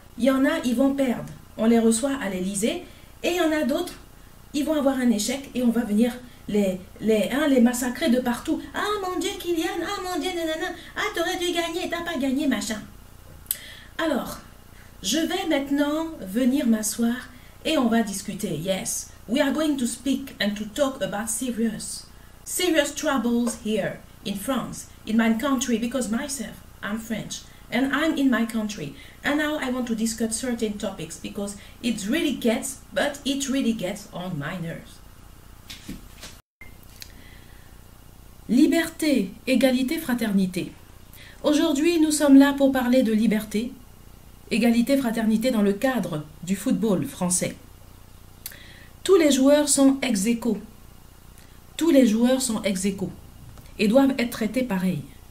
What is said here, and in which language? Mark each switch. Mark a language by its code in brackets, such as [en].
[fr] Il y en a, ils vont perdre. On les reçoit à l'Élysée. Et il y en a d'autres, ils vont avoir un échec et on va venir les massacrer de partout. Ah mon Dieu Kylian, ah mon Dieu nanana, ah t'aurais dû gagner, t'as pas gagné machin. Alors, je vais maintenant venir m'asseoir et on va discuter. [en] Yes, we are going to speak and to talk about serious troubles here in France, in my country, because myself, I'm French and I'm in my country. And now I want to discuss certain topics because it really gets on my nerves. [fr] Liberté, égalité, fraternité. Aujourd'hui, nous sommes là pour parler de liberté, égalité, fraternité dans le cadre du football français. Tous les joueurs sont ex aequo. Tous les joueurs sont ex aequo et doivent être traités pareil.